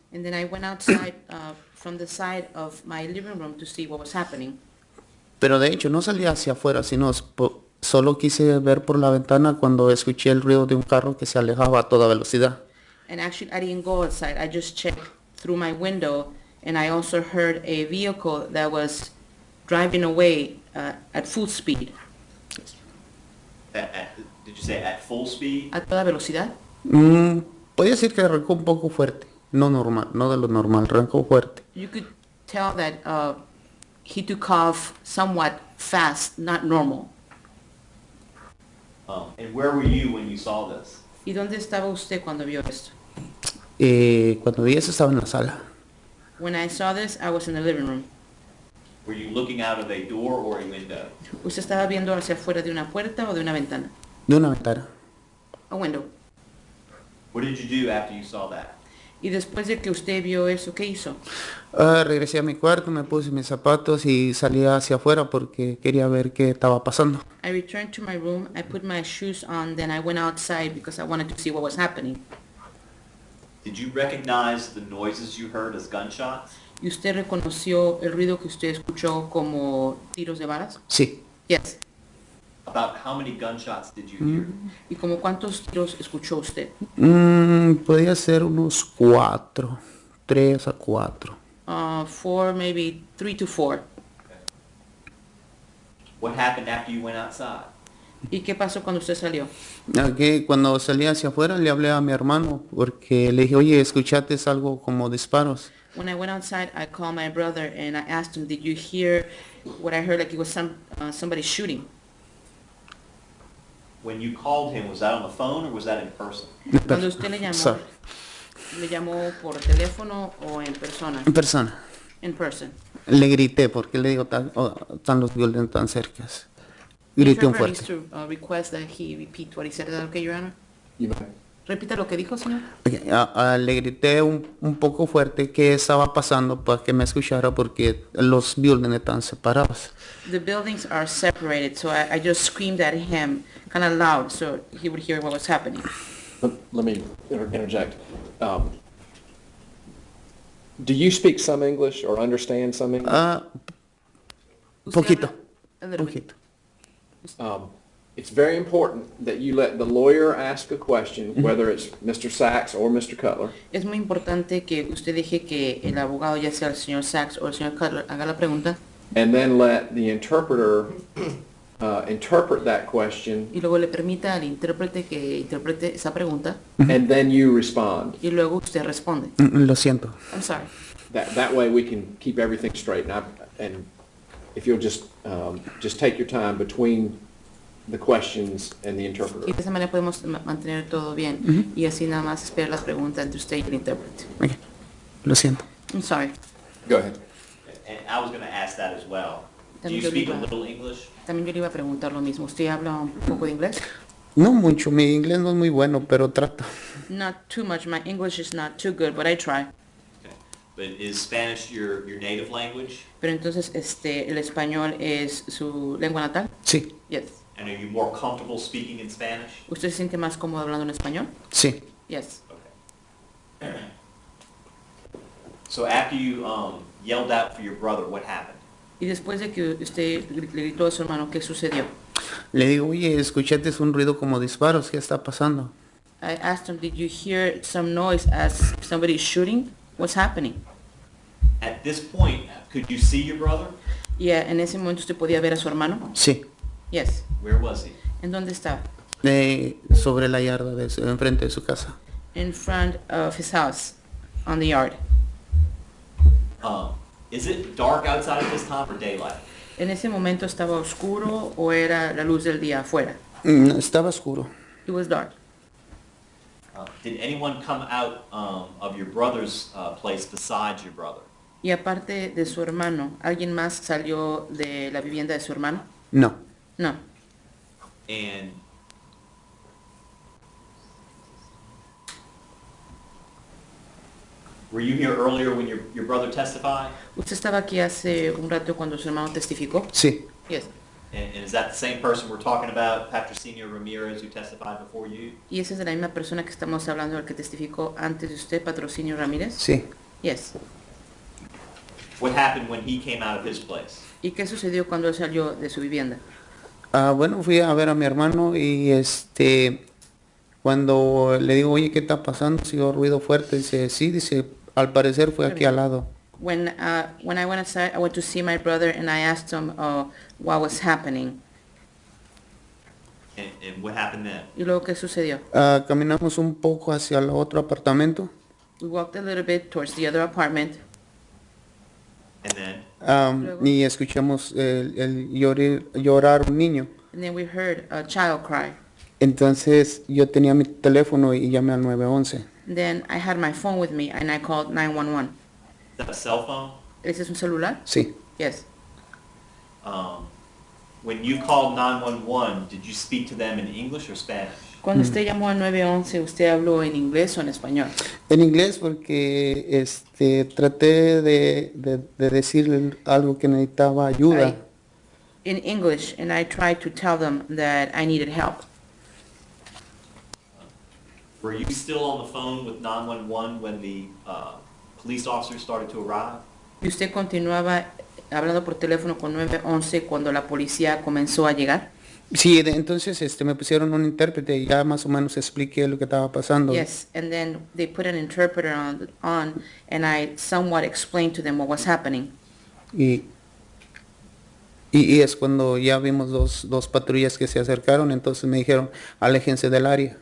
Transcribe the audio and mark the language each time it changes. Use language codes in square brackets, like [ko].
[en] And then I went outside from the side of my living room to see what was happening. [es] pero de hecho no salía hacia afuera, sino solo quise ver por la ventana cuando escuché el ruido de un carro que se alejaba a toda velocidad. [en] And actually I didn't go outside. I just checked through my window and I also heard a vehicle that was driving away at full speed. Did you say at full speed? [es] ¿A toda velocidad? Podría decir que arrancó un poco fuerte, no normal, no de lo normal, arrancó fuerte. [en] You could tell that he took off somewhat fast, not normal. And where were you when you saw this? [es] ¿Y dónde estaba usted cuando vio esto? Cuando vi eso estaba en la sala. [en] When I saw this, I was in the living room. Were you looking out of a door or a window? [es] ¿Usted estaba viendo hacia afuera de una puerta o de una ventana? De una ventana. [en] A window. What did you do after you saw that? [es] Y después de que usted vio eso, ¿qué hizo? Regresé a mi cuarto, me puse mis zapatos y salí hacia afuera porque quería ver qué estaba pasando. [en] I returned to my room, I put my shoes on, then I went outside because I wanted to see what was happening. Did you recognize the noises you heard as gunshots? [es] ¿Y usted reconoció el ruido que usted escuchó como tiros de balas? Sí. [en] Yes. About how many gunshots did you hear? [es] ¿Y como cuántos tiros escuchó usted? Podía ser unos 4, 3 a 4. [en] 4, maybe 3 to 4. What happened after you went outside? [es] ¿Y qué pasó cuando usted salió? Okay, cuando salí hacia afuera le hablé a mi hermano porque le dije, oye, escuchaste algo como disparos. [en] When I went outside, I called my brother and I asked him, did you hear what I heard, like it was somebody shooting? When you called him, was that on the phone or was that in person? [es] Cuando usted [en] Sorry. [es] le llamó por teléfono o en persona? En persona. [en] In person. [es] Le grité porque le digo, están los violentos tan cercas. Grité un [en] Interpreter needs [es] fuerte. [en] to request that he repeat what he said. Is that okay, Your Honor? You may. [es] Repita lo que dijo, señor. Okay, le grité un poco fuerte qué estaba pasando para que me escuchara porque los buildings están separados. [en] The buildings are separated, so I just screamed at him kind of loud so he would hear what was happening. Let me interject. Do you speak some English or understand some English? [es] Poquito. [en] A little bit. [es] Poquito. [en] It's very important that you let the lawyer ask a question, whether it's Mr. Sachs or Mr. Cutler, [es] Es muy importante que usted deje que el abogado, ya sea el señor Sachs o el señor Cutler, haga la pregunta [en] and then let the interpreter interpret that question, [es] y luego le permita al intérprete que interprete esa pregunta [en] and then you respond. [es] y luego usted responde. Lo siento. [en] I'm sorry. That way we can keep everything straight. And if you'll just take your time between the questions and the [es] Y [en] interpreter. [es] de esa manera podemos mantener todo bien y así nada más espera la pregunta entre usted y el intérprete. Ok, lo siento. [en] I'm sorry. Go ahead. And I was going to ask that as well. Do you [es] También yo le [en] speak a [es] iba- [en] little English? [es] También yo le iba a preguntar lo mismo. ¿Usted habla un poco de inglés? No mucho, mi inglés no es muy bueno, pero trato. [en] Not too much. My English is not too good, but I try. Okay. But is Spanish your native language? [es] Pero entonces, el español es su lengua natal? Sí, [en] Yes. And are you more comfortable speaking in Spanish? [es] ¿Usted se siente más cómodo hablando en español? sí. [en] Yes. Okay. So after you yelled out for your brother, what happened? [es] Y después de que usted le gritó a su hermano, ¿qué sucedió? Le digo, oye, escuchaste un ruido como disparos, ¿qué está pasando? [en] I asked him, did you hear some noise as somebody shooting? What's happening? At this point, could you see your brother? [es] Y en ese momento usted podía ver a su hermano? Sí, [en] Yes. Where was he? [es] ¿En dónde estaba? sobre la yarda, enfrente de su casa. [en] In front of his house, on the yard. Is it dark outside at this time or daylight? [es] ¿En ese momento estaba oscuro o era la luz del día afuera? Estaba oscuro. [en] It was dark. Did anyone come out of your brother's place besides your brother? [es] Y aparte de su hermano, ¿alguien más salió de la vivienda de su hermano? No, [en] No. And were you here earlier when your brother testified? [es] ¿Usted estaba aquí hace un rato cuando su hermano testificó? sí, [en] Yes. And is that the same person we're talking about, Patrocinio Ramirez, who testified before you? [es] ¿Y esa es de la misma persona que estamos hablando, el que testificó antes de usted, Patrocinio Ramírez? sí. [en] Yes. What happened when he came out of his place? [es] ¿Y qué sucedió cuando él salió de su vivienda? Bueno, fui a ver a mi hermano y cuando le digo, oye, ¿qué está pasando? Si oyó ruido fuerte, dice, sí, dice, al parecer fue aquí al lado. [en] When I went outside, I went to see my brother and I asked him what was happening. And what happened then? [es] ¿Y luego qué sucedió? Caminamos un poco hacia el otro apartamento. [en] We walked a little bit towards the other apartment And then, [es] Luego. Y escuchamos llorar un niño. [en] and then we heard a child cry. [es] Entonces yo tenía mi teléfono y llamé al 911. [en] Then I had my phone with me and I called 911. is that a cell phone? [es] ¿Ese es un celular? Sí, [en] Yes. When you called 911, did you speak to them in English or Spanish? [es] Cuando usted llamó al 911, ¿usted habló en inglés o en español? en inglés porque traté de decirle algo que necesitaba ayuda. [en] In English, and I tried to tell them that I needed help. Were you still on the phone with 911 when the police officers started to arrive? [es] ¿Y usted continuaba hablando por teléfono con 911 cuando la policía comenzó a llegar? Sí, entonces me pusieron un intérprete y ya más o menos expliqué lo que estaba pasando. [en] Yes, and then they put an interpreter on and I somewhat explained to them what was happening. [es] Y es cuando ya vimos dos patrullas que se acercaron, entonces me dijeron, aléjense del área.